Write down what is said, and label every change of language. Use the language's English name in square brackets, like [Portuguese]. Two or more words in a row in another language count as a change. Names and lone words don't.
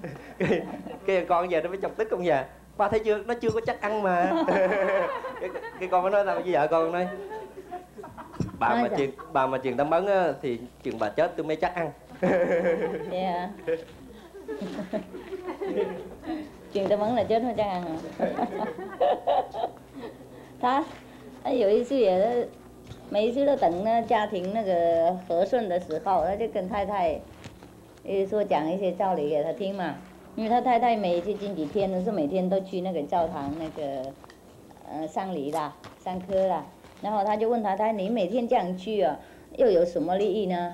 [Vietnamese] Cái con về nó mới chọc tức ông già, ba thấy chưa, nó chưa có chắc ăn mà. cái con mới nói là với vợ con nói bà mà truyền tâm ấn á thì chừng bà chết tôi mới chắc ăn. Vậy hả? Truyền tâm ấn là chết mới chắc ăn hả? [Chinese] 他有一次也每一次都等那家庭那个和顺的时候，他就跟太太说讲一些道理给他听嘛。因为他太太每最近几天呢是每天都去那个教堂那个上礼啦、上课啦，然后他就问太太：“你每天这样去啊，又有什么利益呢？”